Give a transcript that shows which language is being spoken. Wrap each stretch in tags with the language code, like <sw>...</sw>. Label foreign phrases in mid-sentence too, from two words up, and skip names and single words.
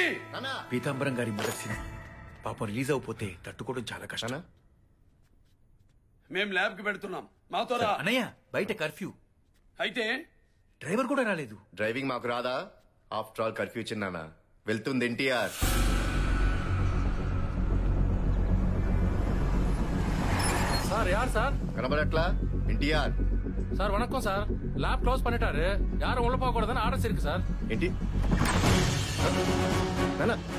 <te>పీతాంబరం గారి మొదటి సినిమా పాపం రిలీజ్ అయిపోతే తట్టుకోవడం చాలా కష్టం. మేం ల్యాబ్ కి పెడుతున్నాం, మాతో రా. అన్నయ్య, బయట కర్ఫ్యూ. అయితే డ్రైవర్ కూడా రాలేదు. డ్రైవింగ్ మాకు రాదా?</te> <en>after all</en> <te>కర్ఫ్యూ చిన్నానా, వెళ్తుంది ఎన్టీఆర్.</te> <ta>சார் யார் சார்?</ta> <te>కనబడట్లా? ఎన్టీఆర్</te> <ta>சார் வணக்கம் சார்.</ta> <en>lab close</en> <ta>பண்ணிட்டாரு, யாரும் உள்ள போக கூடாதுன்னு ஆர்டர்ஸ் இருக்கு சார்.</ta> <te>ఏంటి నానా?</te>